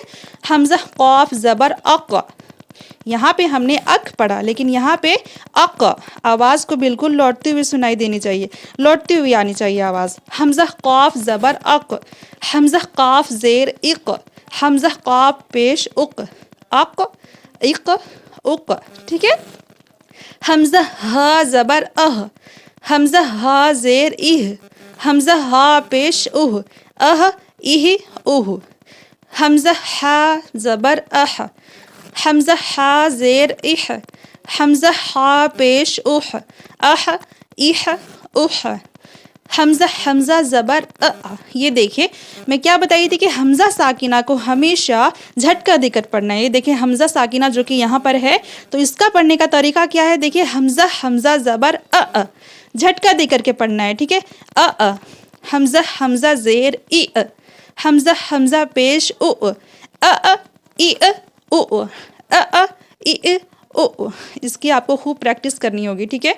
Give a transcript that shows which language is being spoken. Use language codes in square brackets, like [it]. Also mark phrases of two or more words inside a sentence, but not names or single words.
[ur] حمزہ قاف زبر اق، یہاں پہ ہم نے اک پڑھا لیکن یہاں پہ اق، آواز کو بالکل لوٹتی ہوئی سنائی دینی چاہیے، لوٹتی ہوئی آنی چاہیے آواز۔ حمزہ قاف زبر اق، حمزہ قاف زیر اق، حمزہ قاف پیش اق، اق اق، ٹھیک ہے۔ حمزہ ہا زبر اہ، حمزہ ہا زیر اہ، حمزہ ہا پیش اہ، اہ۔ حمزہ ہا زبر اح، حمزہ ہا زیر اح، حمزہ ہا پیش اح، اح۔ حمزہ زبر یہ دیکھیں میں کیا بتائی تھی کہ حمزہ ساکنہ کو ہمیشہ جھٹکا دے کر پڑھنا ہے۔ یہ دیکھیں حمزہ ساکنہ جو کہ یہاں پر ہے تو اس کا پڑھنے کا طریقہ کیا ہے، دیکھیں حمزہ زبر جھٹکا دے کر کے پڑھنا ہے، ٹھیک ہے۔ حمزہ زیر ای، حمزہ پیش او، اس کی آپ کو خوب پریکٹس کرنی ہوگی، ٹھیک ہے۔